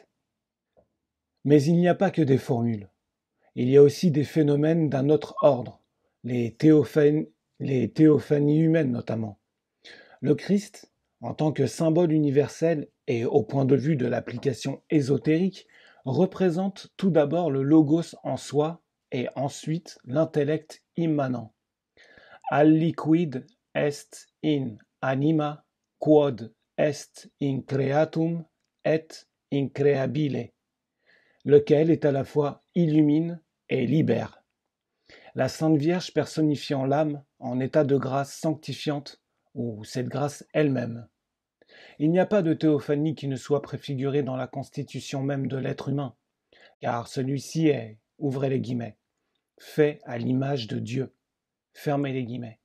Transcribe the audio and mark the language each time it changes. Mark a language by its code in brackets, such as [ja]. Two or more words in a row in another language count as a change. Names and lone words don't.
[fr] Mais il n'y a pas que des formules. Il y a aussi des phénomènes d'un autre ordre, les théophanies humaines notamment. Le Christ, en tant que symbole universel et au point de vue de l'application ésotérique, représente tout d'abord le logos en soi et ensuite l'intellect immanent. [la] Aliquid est in anima quod est increatum et increabile, [fr] lequel est à la fois illumine et libère. La Sainte Vierge personnifiant l'âme en état de grâce sanctifiante, ou cette grâce elle-même. Il n'y a pas de théophanie qui ne soit préfigurée dans la constitution même de l'être humain, car celui-ci est, ouvrez les guillemets, fait à l'image de Dieu, fermez les guillemets.